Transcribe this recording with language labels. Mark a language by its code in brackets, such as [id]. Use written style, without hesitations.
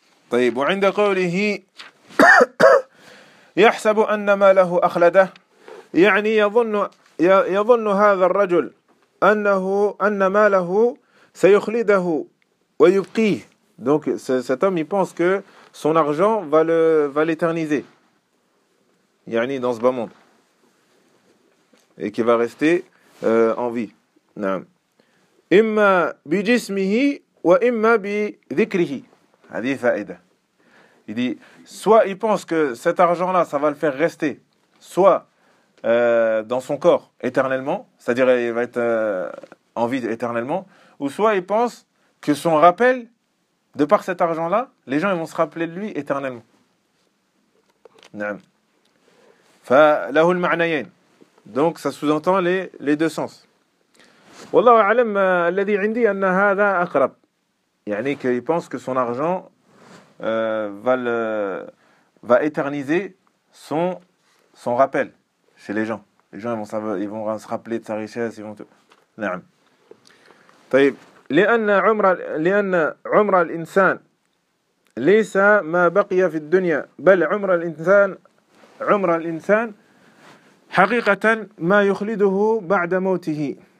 [ar] طيب, وعند قوله يحسب أن ما له أخلده يعني يظن هذا الرجل أن ما له سيخلده ويبقيه [fr] donc cet homme il pense que son argent va l'éterniser [ar] يعني [fr] dans ce bas monde et qu'il va rester en vie [ar] نعم إما بجسمه وإما بذكره هذه فائدة [fr] Il dit, soit il pense que cet argent-là, ça va le faire rester, soit dans son corps éternellement, c'est-à-dire il va être en vie éternellement, ou soit il pense que son rappel, de par cet argent-là, les gens ils vont se rappeler de lui éternellement. Naam. [ar] Fa lahul ma'nayayn. [fr] Donc ça sous-entend les deux sens. [ar] Wallahu a'lam alladhi 'indi anna hadha aqrab. [fr] يعني qu'il pense que son argent va éterniser son rappel chez les gens. Les gens ils vont se rappeler de sa richesse, ils vont tout. [ar] Naam. طيب لأن عمر الإنسان ليس ما بقي في الدنيا بل عمر الإنسان حقيقة ما يخلده بعد موته